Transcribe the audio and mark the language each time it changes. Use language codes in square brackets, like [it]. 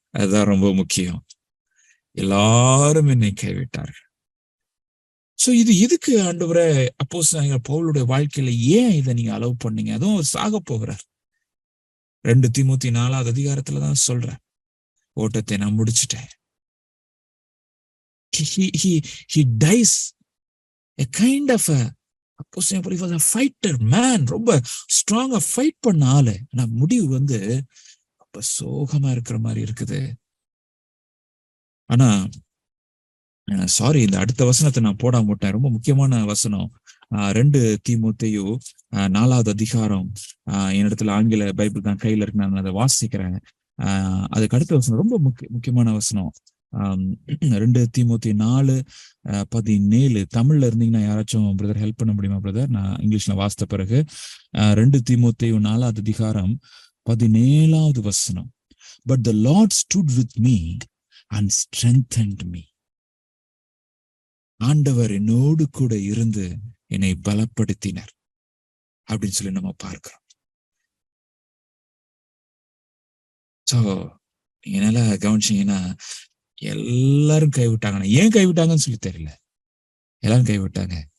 [ta] அதுதான் ரொம்ப முக்கியம். எல்லாரும் என்னை கைவிட்டார்கள். சோ இது எதுக்கு ஆண்டவரே அப்போஸ்தலன் பவுலுடைய வாழ்க்கையில ஏன் இதை நீங்க அலோவ் பண்ணீங்க? அதுவும் சாக போகிறார். 2 தீமோத்தேயு 4வது அதிகாரத்துலதான் சொல்றேன், ஓட்டத்தை நான் முடிச்சிட்டேன். [en] He dies a kind of a அப்போஸ்தலன் Paul was a fighter man. [ta] ரொம்ப ஸ்ட்ராங்கா ஃபைட் பண்ண ஆளு. ஆனா முடிவு ரொம்ப சோகமா இருக்கிற மாதிரி இருக்குது. ஆனா சாரி, இந்த அடுத்த வசனத்தை நான் போடாம விட்டேன். ரொம்ப முக்கியமான வசனம். 2 தீமோத்தேயு 4வது அதிகாரம். என்னிடத்துல ஆங்கில பைபிள் தான் கையில இருக்கு, நான் அதை வாசிக்கிறேன். அதுக்கு அடுத்த வசனம் ரொம்ப முக்கியமான வசனம். 2 தீமோத்தேயு 4:17. தமிழ்ல இருந்தீங்கன்னா யாராச்சும் பிரதர் ஹெல்ப் பண்ண முடியுமா பிரதர்? நான் இங்கிலீஷ்ல வாசித்த பிறகு 2 தீமோத்தேயு 4வது அதிகாரம் 17வது வசனம். [en] But the Lord stood with me and strengthened me. [ta] ஆண்டவர் என்னோடு கூட இருந்து என்னை பலப்படுத்தினர் அப்படின்னு சொல்லி நம்ம பார்க்கிறோம். சோ நீங்க நல்லா கவனிச்சீங்கன்னா, எல்லாரும் கைவிட்டாங்க. ஏன் கைவிட்டாங்கன்னு சொல்லி தெரியல, எல்லாரும் கைவிட்டாங்க.